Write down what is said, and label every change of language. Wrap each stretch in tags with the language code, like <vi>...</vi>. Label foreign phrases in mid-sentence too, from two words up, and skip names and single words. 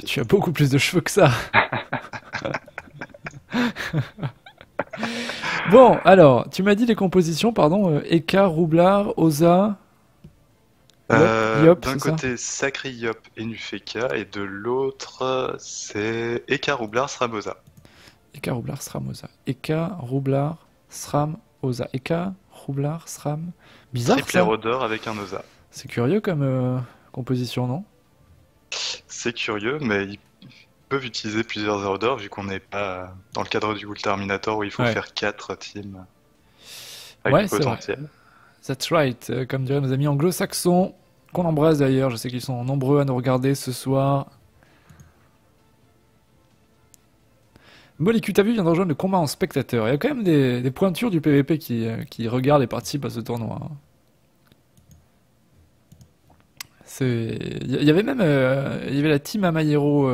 <fr>Tu as beaucoup plus de cheveux que ça. Bon, alors, tu m'as dit les compositions, pardon. Eka, Roublard, Oza. Yop, D'un c'est ça? côté, Sacré Yop et Nufeka, et de l'autre, c'est Eka Roublard, Sramosa. Eka, Roublard, Sram, Oza. Eka, Roublard, Sram, Oza. Eka, Roublard, Sram. Bizarre Triple ça. Erodor avec un Osa. C'est curieux comme composition, non? C'est curieux, mais ils peuvent utiliser plusieurs Erodors vu qu'on n'est pas dans le cadre du Ghoul Terminator où il faut Ouais. faire 4 teams avec Ouais, du c'est vrai. potentiel.</fr> <en>That's right.</en> <fr>Comme diraient nos amis anglo-saxons, qu'on embrasse d'ailleurs. Je sais qu'ils sont nombreux à nous regarder ce soir. Molécu, t'as vu, vient de rejoindre le combat en spectateur. Il y a quand même des pointures du PVP qui regardent et participent à ce tournoi. Il y avait même il y avait la team Amayero.</fr>